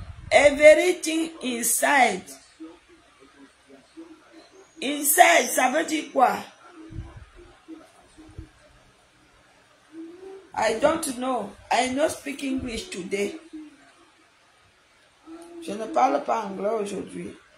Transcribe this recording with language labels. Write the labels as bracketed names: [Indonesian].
[English] Everything inside. [French] Inside, ça veut dire quoi? [English] I don't know. I don't speak English today. [French] Je ne parle pas anglais aujourd'hui.